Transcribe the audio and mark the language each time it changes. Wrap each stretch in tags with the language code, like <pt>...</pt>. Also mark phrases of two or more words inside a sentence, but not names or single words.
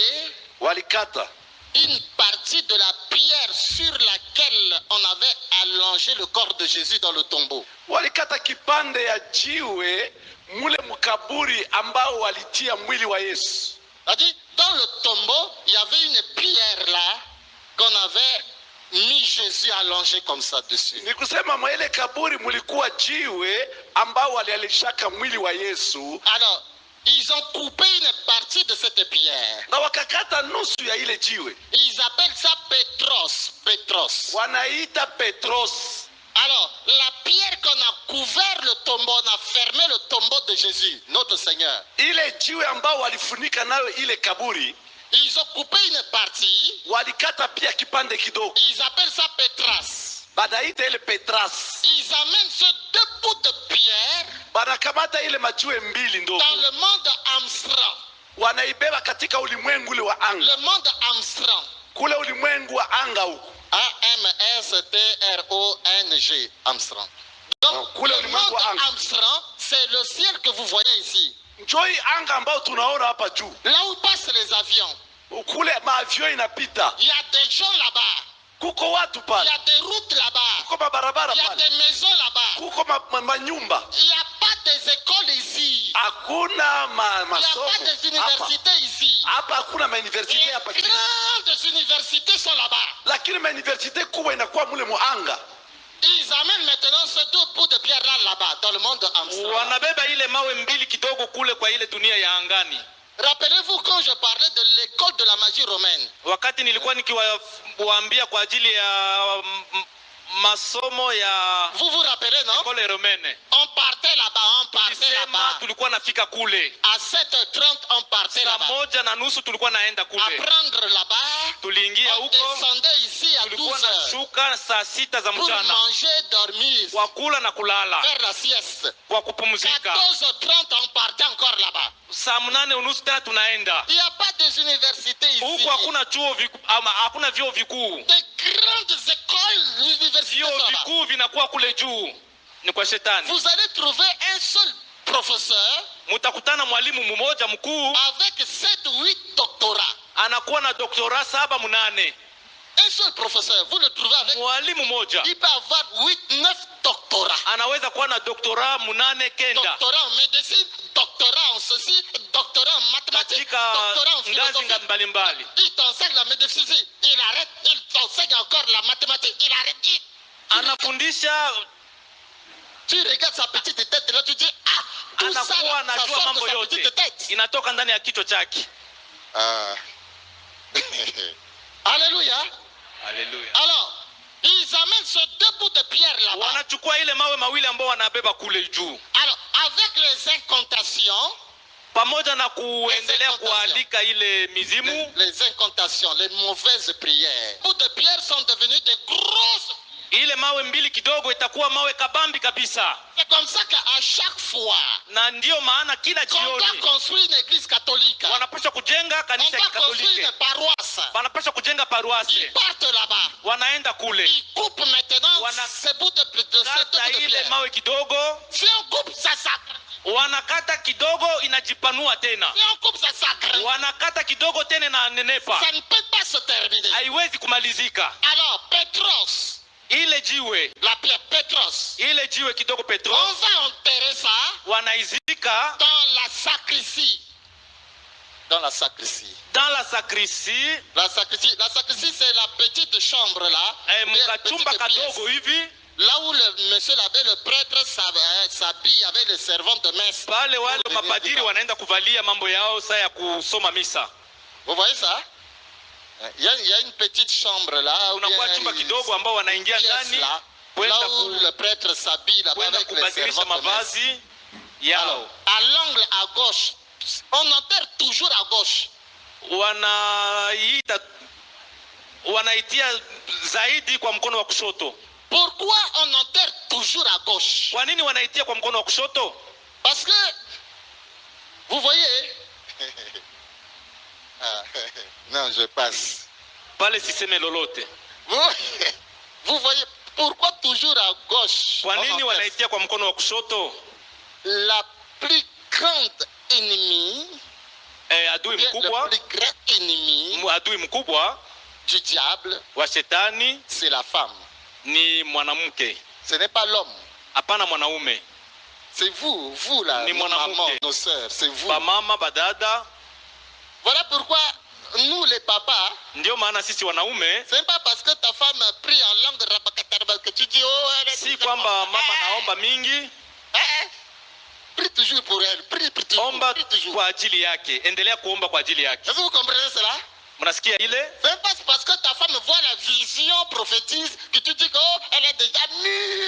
<sw>walikata</sw> <fr>une partie de la pierre sur laquelle on avait allongé le corps de Jésus dans le tombeau.</fr> <sw>walikata kipande ya jiwe mule mkaburi ambao walitia mwili wa Yesu.</sw> <fr>C'est-à-dire, dans le tombeau, il y avait une pierre là qu'on avait mis Jésus allongé comme ça dessus.</fr> <sw>Ni kusema mwa ile kaburi mulikuwa jiwe ambao walialishaka mwili wa Yesu.</sw> <fr>Alors, ils ont coupé une partie de cette pierre.</fr> <sw>Na wakakata nusu ya ile jiwe.</sw> <fr>Ils appellent ça Petros. Petros.</fr> <sw>Wanaita Petros.</sw> <fr>Alors, la pierre qu'on a couvert le tombeau, on a fermé le tombeau de Jésus, notre Seigneur.</fr> <sw>Ile jiwe ambao walifunika nayo ile kaburi,</sw> <fr>Ils ont coupé une partie.</fr> <sw>walikata pia kipande kidogo.</sw> <fr>Ils appellent ça Petras.</fr> <sw>Badaita ile Petras.</sw> <fr>Ils amènent ce deux bouts de pierre</fr> <sw>Banakamata ile majiwe mbili ndogo.</sw> <fr>dans le monde Amstram.</fr> <sw>Wanaibeba katika ulimwengu ule wa anga.</sw> <fr>Le monde Amstram.</fr> <sw>Kule ulimwengu wa anga huko.</sw> <fr>A-M-S-T-R-O-N-G. Amstram. Donc,</fr> <sw>Kule</sw> <fr>le</fr> <sw>ulimwengu</sw> <fr>monde</fr> <sw>wa anga.</sw> <fr>Amstram, c'est le ciel que vous voyez ici.</fr> <sw>Njoi anga ambao tunaona hapa juu.</sw> <fr>Là où passent les avions.</fr> <sw>Kule maavion inapita.</sw> <fr>Il y a des gens là-bas.</fr> <sw>Kuko watu</sw> <fr>Il y</fr> <sw>pale.</sw> <fr>a des routes là-bas.</fr> <sw>Kuko mabarabara</sw> <fr>Il y a</fr> <sw>pale.</sw> <fr>des maisons là-bas.</fr> <sw>Kuko manyumba.</sw> <fr>Il n'y a pas des écoles ici.</fr> <sw>Hakuna</sw> <fr>Il n'y a</fr> <sw>masomo.</sw> <fr>pas des universités ici.</fr> <sw>Hapa hakuna mauniversite</sw> <fr>Les</fr> <sw>hapa.</sw> <fr>grandes universités sont là-bas.</fr> <sw>Lakini mauniversite kubwa inakuwa mule muanga.</sw> <fr>Ils amènent maintenant ce deux bouts de pierre là-bas, dans le monde Amsterdam.</fr> <sw>Wanabeba ile mawe mbili kidogo kule kwa ile dunia ya angani.</sw> <fr>Rappelez-vous quand je parlais de l'école de la magie romaine.</fr> <sw>Wakati nilikuwa nikiwaambia kwa ajili ya masomo ya</sw> <fr>Vous vous rappelez, non? école romaine. On partait là-bas,</fr> <sw>Tulisema tulikuwa nafika kule.</sw> <fr>À 7h30, on partait</fr> <sw>Saa</sw> <fr>là-bas.</fr> <sw>moja na nusu tulikuwa naenda kule.</sw> <fr>Apprendre là-bas.</fr> <sw>Tuliingia</sw> <fr>On</fr> <sw>huko.</sw> <fr>descendait ici à</fr> <sw>Tulikuwa</sw> <fr>12h.</fr> <sw>nashuka saa 6 za</sw> <fr>Pour</fr> <sw>mchana.</sw> <fr>manger, dormir,</fr> <sw>Kwa kula na kulala.</sw> <fr>faire la sieste.</fr> <sw>Kwa kupumzika.</sw> <fr>14h30, on partait encore là-bas.</fr> <sw>Saa 8 unusu tena tunaenda.</sw> <fr>Il n'y a pas des universités ici.</fr> <sw>Huko hakuna chuo vikuu ama hakuna vyuo vikuu.</sw> <fr>Des grandes écoles, universités</fr> <sw>Vyuo</sw> <fr>là-bas.</fr> <sw>vikuu vinakuwa kule juu. Ni kwa shetani.</sw> <fr>Vous allez trouver un seul professeur</fr> <sw>Mutakutana mwalimu mmoja mkuu</sw> <fr>avec 7 ou 8 doctorats.</fr> <sw>anakuwa na doktora 7 8.</sw> <fr>Un seul professeur, vous le trouvez avec.</fr> <sw>Mwalimu mmoja</sw> <fr>Il peut avoir 8, 9 doctorats.</fr> <sw>anaweza kuwa na doktora 8 9.</sw> <fr>Doctorat en médecine, doctorat en ceci, doctorat en mathématiques,</fr> <sw>Katika</sw> <fr>doctorat en</fr> <sw>ngazi</sw> <fr>philosophie.</fr> <sw>mbalimbali.</sw> <fr>Il t'enseigne la médecine, il arrête, il t'enseigne encore la mathématique, il arrête.</fr> <sw>Anafundisha,</sw> <fr>Tu regardes sa petite tête, là tu dis, ah, tout ça,</fr> <sw>anakuwa</sw> <fr>ça</fr> <sw>anajua</sw> <fr>sort de</fr> <sw>mambo</sw> <fr>sa</fr> <sw>yote.</sw> <fr>petite tête.</fr> <sw>Inatoka ndani ya kichwa chake.</sw> <fr>Alléluia.</fr> <sw>Haleluya.</sw> <fr>Alors, ils amènent ce deux bouts de pierre là-bas.</fr> <sw>Wanachukua ile mawe mawili ambao wanabeba kule juu.</sw> <fr>Alors, avec les incantations,</fr> <sw>Pamoja na kuendelea kualika ile mizimu,</sw> <fr>les incantations, les mauvaises prières. Les bouts de pierre sont devenus des grosses.</fr> <sw>ile mawe mbili kidogo itakuwa mawe kabambi kabisa.</sw> <fr>C'est comme ça qu'à chaque fois,</fr> <sw>Na ndio maana kila</sw> <fr>quand on</fr> <sw>jioni</sw> <fr>doit construire une église catholique,</fr> <sw>wanapaswa kujenga</sw> <fr>on</fr> <sw>kanisa ya</sw> <fr>doit construire</fr> <sw>Kikatoliki.</sw> <fr>une paroisse.</fr> <sw>Wanapaswa kujenga</sw> <fr>Ils</fr> <sw>paroisse.</sw> <fr>partent là-bas.</fr> <sw>Wanaenda kule.</sw> <fr>Ils coupent maintenant</fr> <sw>Wana-</sw> <fr>ces bouts de ces deux</fr> <sw>Kata</sw> <fr>bouts de</fr> <sw>ile</sw> <fr>pierre.</fr> <sw>mawe kidogo,</sw> <fr>Si on coupe, ça s'agrandit.</fr> <sw>wanakata kidogo inajipanua tena.</sw> <fr>Si on coupe, ça s'agrandit.</fr> <sw>Wanakata kidogo tena na nenepa.</sw> <fr>Ça ne peut pas se terminer.</fr> <sw>Haiwezi kumalizika.</sw> <fr>Alors, Petros,</fr> <sw>Ile jiwe,</sw> <fr>la pierre Petros,</fr> <sw>ile jiwe kidogo</sw> <fr>on</fr> <sw>Petro,</sw> <fr>va enterrer ça</fr> <sw>wanaizika</sw> <fr>dans la sacristie. Dans la sacristie. dans la sacristie, La sacristie, c'est la petite chambre là.</fr> <sw>mkachumba</sw> <fr>Petite pièce.</fr> <sw>kadogo hivi,</sw> <fr>Là où le monsieur l'abbé, le prêtre s'habille avec les servantes de messe.</fr> <sw>pale wale</sw> <fr>Pour venir</fr> <sw>mapadiri</sw> <fr>vivre.</fr> <sw>wanaenda kuvalia mambo yao saa ya kusoma misa.</sw> <fr>Vous voyez ça? Il y a une petite chambre là. Ou</fr> <sw>Unakuwa</sw> <fr>bien</fr> <sw>chumba</sw> <fr>une</fr> <sw>kidogo ambao wanaingia</sw> <fr>pièce</fr> <sw>ndani</sw> <fr>là.</fr> <sw>kwenda</sw> <fr>Là où le prêtre s'habille là</fr> <sw>kwenda</sw> <fr>avec les</fr> <sw>kubadilisha</sw> <fr>servantes de messe.</fr> <sw>mavazi yao.</sw> <fr>À l'angle à gauche, on enterre toujours à gauche.</fr> <sw>Wanaitia zaidi kwa mkono wa kushoto.</sw> <fr>Pourquoi on enterre toujours à gauche?</fr> <sw>Kwa nini wanaitia kwa mkono wa kushoto?</sw> <fr>Parce que, vous voyez, non, je passe.</fr> <sw>Pale siseme lolote.</sw> <fr>Vous voyez, pourquoi toujours à gauche?</fr> <sw>Kwa</sw> <fr>on</fr> <sw>nini</sw> <fr>enterre?</fr> <sw>wanaitia kwa mkono wa kushoto?</sw> <fr>La plus grande ennemie,</fr> <sw>Adui</sw> <fr>le</fr> <sw>mkubwa,</sw> <fr>plus grand ennemi</fr> <sw>adui mkubwa</sw> <fr>du diable,</fr> <sw>wa shetani</sw> <fr>c'est la femme.</fr> <sw>ni mwanamke,</sw> <fr>Ce n'est pas l'homme.</fr> <sw>hapana mwanaume.</sw> <fr>C'est vous, vous là,</fr> <sw>Ni</sw> <fr>nos</fr> <sw>mwanamke.</sw> <fr>mamans, nos sœurs, c'est vous.</fr> <sw>Bamama, badada.</sw> <fr>Voilà pourquoi nous les papas,</fr> <sw>Ndio maana sisi wanaume,</sw> <fr>c'est pas parce que ta femme prie en langue rabakataraba que tu dis oh elle est</fr> <sw>si</sw> <fr>déjà</fr> <sw>kwamba</sw> <fr>morte.</fr> <sw>mama naomba mingi,</sw> <fr>Prie toujours pour elle, prie toujours,</fr> <sw>omba</sw> <fr>prie toujours.</fr> <sw>kwa ajili yake, endelea kuomba kwa ajili yake.</sw> <fr>Est-ce que vous comprenez cela?</fr> <sw>Mnasikia ile?</sw> <fr>C'est pas parce que ta femme voit la vision prophétise que tu dis que oh, elle est déjà mûre.</fr>